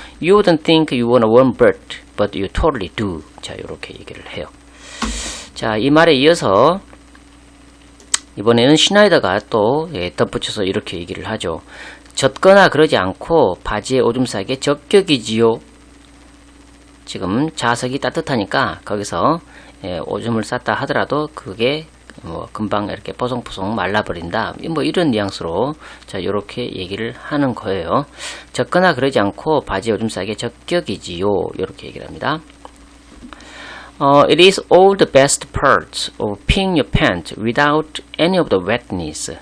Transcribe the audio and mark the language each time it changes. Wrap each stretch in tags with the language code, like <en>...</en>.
<en>You wouldn't think you want a warm butt, but you totally do.</en> <ko>자, 이렇게 얘기를 해요. 자, 이 말에 이어서 이번에는 슈나이더가 또 덧붙여서 이렇게 얘기를 하죠. 젖거나 그러지 않고 바지에 오줌 싸게 적격이지요. 지금 자석이 따뜻하니까 거기서 오줌을 쌌다 하더라도 그게 금방 이렇게 뽀송뽀송 말라버린다. 이런 뉘앙스로 자, 이렇게 얘기를 하는 거예요. 젖거나 그러지 않고 바지에 오줌 싸게 적격이지요. 이렇게 얘기를 합니다.</ko> <en>It is all the best parts of peeing your pants without any of the wetness.</en>